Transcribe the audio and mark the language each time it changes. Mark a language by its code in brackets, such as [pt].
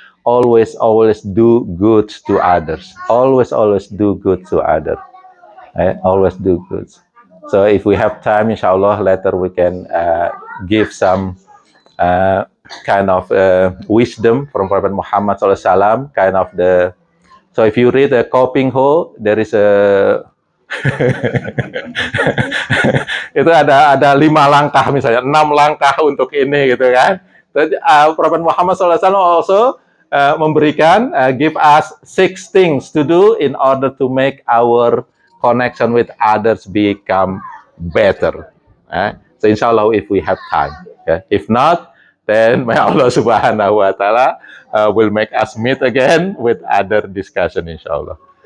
[en] Always do good to others. Always do good to others. Always do good. So if we have time, inshallah, later we can give some kind of wisdom from Prophet Muhammad SAW, kind of the. So if you read a Coping Ho, there is a [id] itu ada 5 langkah misalnya, 6 langkah untuk ini gitu kan. [en] Prophet Muhammad SAW also memberikan give us 6 things to do in order to make our connection with others become better. So inshallah if we have time. If not, then may Allah Subhanahu wa Ta'ala will make us meet again with other discussion inshallah.